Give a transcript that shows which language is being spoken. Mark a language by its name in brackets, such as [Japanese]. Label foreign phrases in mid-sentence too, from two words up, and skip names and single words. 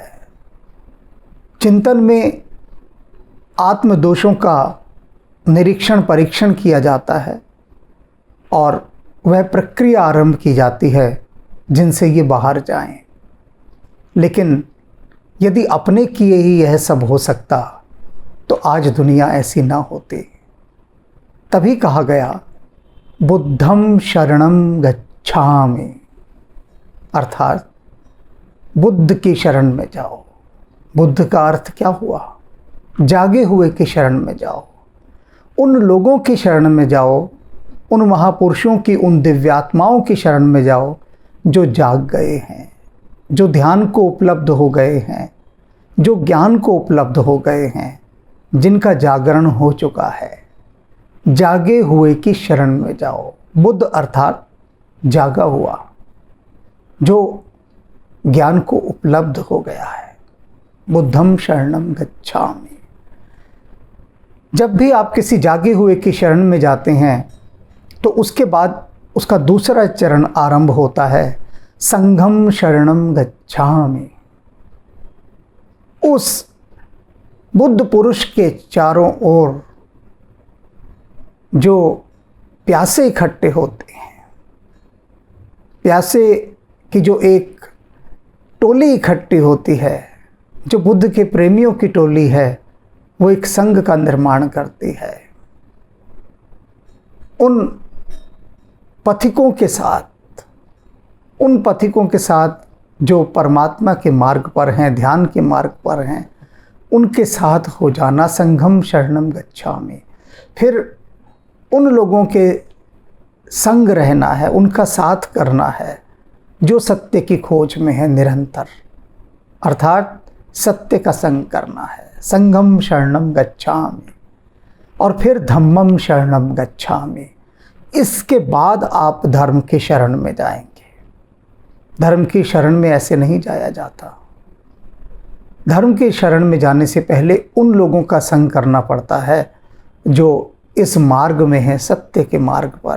[Hindi] चिंतन में आत्मदोषों का निरीक्षण परीक्षण किया जाता है और वह प्रक्रिया आरंभ की जाती है जिनसे ये बाहर जाएं। लेकिन यदि अपने किए ही यह सब हो सकता तो आज दुनिया ऐसी ना होती। तभी कहा गया [Pali] बुद्धं शरणं गच्छामि, [Hindi] अर्थात बुद्ध की शरण में जाओ। बुद्ध का अर्थ क्या हुआ? जागे हुए की शरण में जाओ, उन लोगों की शरण में जाओ, उन महापुरुषों की, उन दिव्यात्माओं की शरण में जाओ जो जाग गए हैं, जो ध्यान को उपलब्ध हो गए हैं, जो ज्ञान को उपलब्ध हो गए हैं, जिनका जागरण हो चुका है। जागे हुए की शरण में जाओ। बुद्ध अर्थात जागा हुआ, जो ज्ञान को उपलब्ध हो गया है। [Pali] बुद्धं शरणं गच्छामि। [Hindi] जब भी आप किसी जागे हुए की शरण में जाते हैं तो उसके बाद उसका दूसरा चरण आरंभ होता है [Pali] संघम शरणम गच्छामि। [Hindi] उस बुद्ध पुरुष के चारों ओर जो प्यासे इकट्ठे होते हैं, प्यासे की जो एक टोली इकट्ठी होती है, जो बुद्ध के प्रेमियों की टोली है, वो एक संघ का निर्माण करती है। उन पथिकों के साथ जो परमात्मा के मार्ग पर हैं, ध्यान के मार्ग पर हैं, उनके साथ हो जाना [Pali] संघम शरणम गच्छामि। [Hindi] फिर उन लोगों के संग रहना है, उनका साथ करना है जो सत्य की खोज में है निरंतर, अर्थात सत्य का संग करना है। [Pali] संघम शरणम गच्छामि [Hindi] और फिर [Pali] धम्मम शरणम गच्छामि। [Hindi] इसके बाद आप धर्म की शरण में जाएंगे। धर्म की शरण में ऐसे नहीं जाया जाता। धर्म की शरण में जाने से पहले उन लोगों का संग करना पड़ता है जो इस मार्ग में है, सत्य के मार्ग पर।